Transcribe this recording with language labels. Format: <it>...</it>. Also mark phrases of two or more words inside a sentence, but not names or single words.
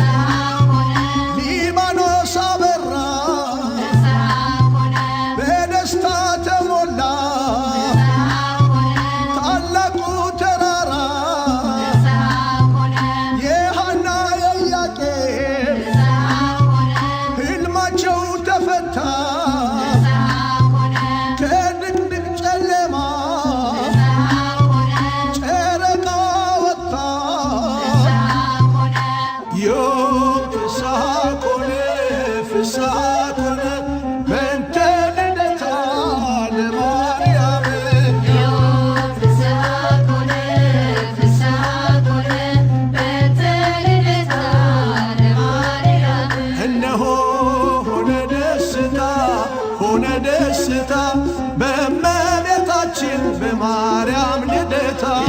<am>ሊባኖስ አበራ በደስታ ተሞላ ታላቁ ተራራ የሐና የኢያቄም ሕልማቸው ተፈታ ከድቅድቅ ጨለማ ጨረቃ ወጣ</am> <gez>ዮም ፍስሐ ኮነ ፍስሐ ኮነ በእንተ ልደታ ለማርያም</gez> <am>እነሆ ሆነ ደስታ ሆነ ደስታ በእመቤታችን በማርያም ልደታ</am>